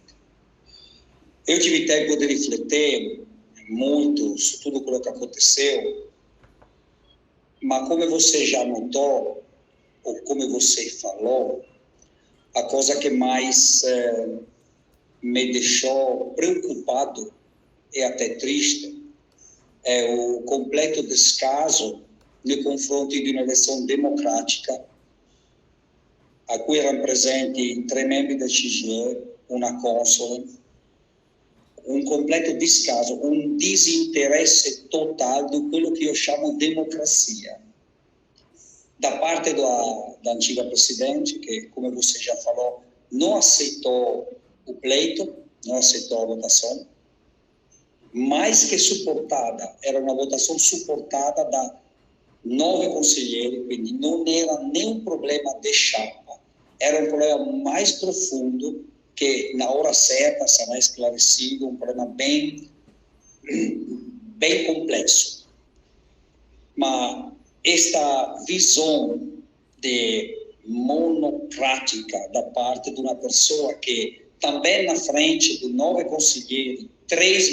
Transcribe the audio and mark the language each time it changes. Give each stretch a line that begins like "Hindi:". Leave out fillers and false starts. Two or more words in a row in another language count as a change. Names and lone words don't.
Portuguese: Eu tive tempo de refletir muito sobre tudo aquilo que aconteceu, mas como você já notou, ou como você falou, a coisa que mais me deixou preocupado e até triste é o completo descaso no confronto de uma eleição democrática
Italian: a cui erano presenti 3 membri del CGIE, una console, un completo descaso, un disinteresse total di quello che io chiamo democrazia da parte da
Portuguese: antiga presidente,
Italian: che come
Portuguese: você já falou, não aceitou o pleito, não aceitou a votação, mais que suportada, era uma votação suportada da 9 conselheiros,
Italian: quindi non era
Portuguese: nem um problema de chapa, era um problema mais profundo que na hora certa será esclarecido, um problema bem complexo. Mas esta visão de monocrática da parte de uma pessoa que também na frente de 9 conselheiros, 3